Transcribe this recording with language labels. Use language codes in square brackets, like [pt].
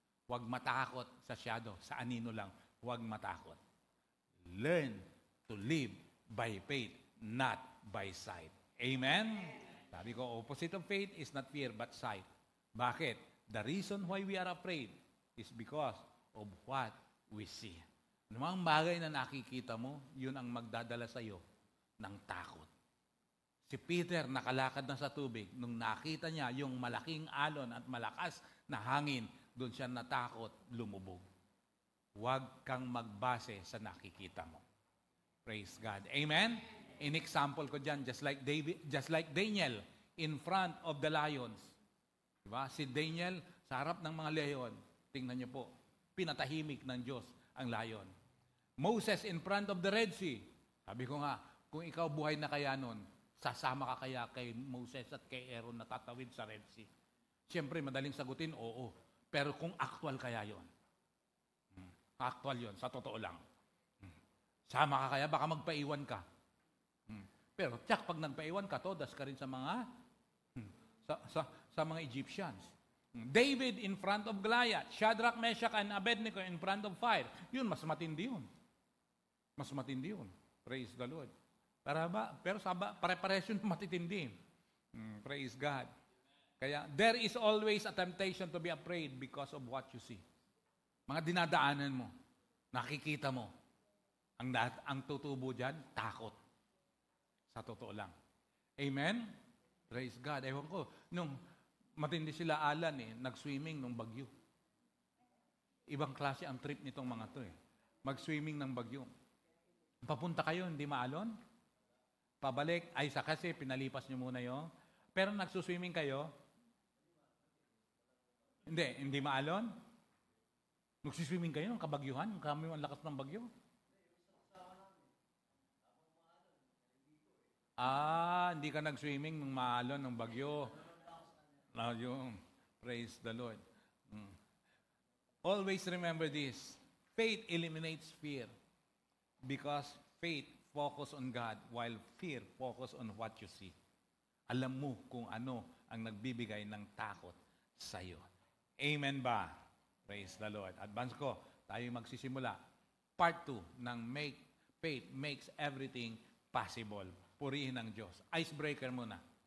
[tl] Huwag matakot sa shadow, sa anino lang. Huwag matakot. [en] Learn to live by faith, not by sight. Amen? [tl] Sabi ko, [en] opposite of faith is not fear but sight. [tl] Bakit? [en] The reason why we are afraid is because of what we see. [tl] Anumang bagay na nakikita mo, yun ang magdadala sa iyo ng takot. Si Peter nakalakad na sa tubig. Nung nakita niya yung malaking alon at malakas na hangin, doon siya natakot, lumubog. Huwag kang magbase sa nakikita mo. [en] Praise God. Amen? In example ko dyan, just like Daniel in front of the lions. [tl] Diba? Si Daniel sa harap ng mga leon. Tingnan niyo po, pinatahimik ng Diyos ang lion. [en] Moses in front of the Red Sea. [tl] Sabi ko nga, kung ikaw buhay na kaya nun, sasama ka kaya kay Moses at kay Aaron na tatawid sa Red Sea? Siyempre, madaling sagutin, oo. Pero kung actual kaya yon, actual yon, sa totoo lang. Sama ka kaya, baka magpaiwan ka. Pero tsak, pag nagpaiwan ka, todas ka rin sa mga sa mga Egyptians. [en] David in front of Goliath, Shadrach, Meshach, and Abednego in front of fire. [tl] Yun, mas matindi yun. Mas matindi yun. [en] Praise the Lord. [tl] Pero pare-pares yun matitindi. [en] Praise God. [tl] Kaya, there is always a temptation to be afraid because of what you see. Mga dinadaanan mo, nakikita mo, ang tutubo dyan, takot. Sa totoo lang. Amen? Praise God. Ewan ko, nung matindi sila Alan nag-swimming nung bagyo. Ibang klase ang trip nitong mga to Mag-swimming ng bagyo. Papunta kayo, hindi maalon? Pabalik, ay sa kasi pinalipas nyo muna yun. Pero nagsuswimming kayo? Hindi maalon? Nagsuswimming kayo ng kabagyuhan? Kami ang lakas ng bagyo? Hindi ka nag-swimming nung maalon ng bagyo. Yung praise the Lord. [en] Always remember this. Faith eliminates fear because faith focus on God while fear focus on what you see. [tl] Alam mo kung ano ang nagbibigay ng takot sa iyo. Amen ba? Praise the Lord. Advance ko, tayo magsisimula. Part 2 ng faith makes everything possible. Purihin ng Diyos. Icebreaker muna.